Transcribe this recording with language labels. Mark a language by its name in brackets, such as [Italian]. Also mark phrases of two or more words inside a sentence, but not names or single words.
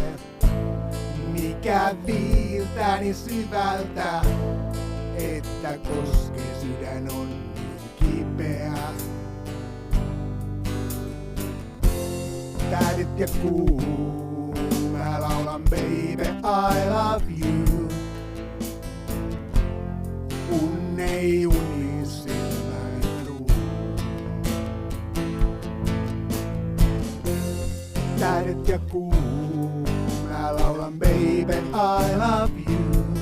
[Finnish] Mikä viiltäni syvältä, että koskee sydän on niin kipeä? Tähdet ja kuu, mä laulan [English] baby I love you. [Finnish] Kun ei uni silmäni tuu. Tähdet ja kuu, mä laulan [English] baby I love you.